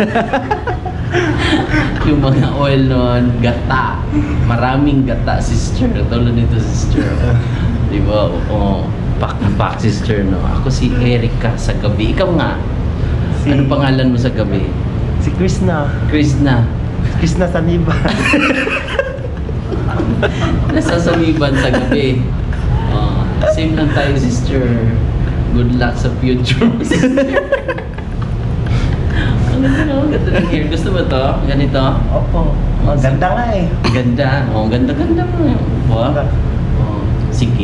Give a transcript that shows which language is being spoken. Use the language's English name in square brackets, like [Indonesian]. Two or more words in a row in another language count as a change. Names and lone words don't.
[Filipino] Yung mga oil nun, gata. Maraming gata, sister. Tulad nito, sister. Diba? Oo. Pak na pak, sister, no? Ako si Erica sa gabi. Ikaw nga. Ano pangalan mo sa gabi? Si Krishna. Krishna. Krishna Saniba. Nasasamiban sa gabi. Same lang tayo, sister. [English] Good luck [Filipino] sa future, sister. Ang ganda ng hair. Gusto mo to? Ganito? Opo. Ganda nga eh. Ganda. Ganda mo. Wow. Sige.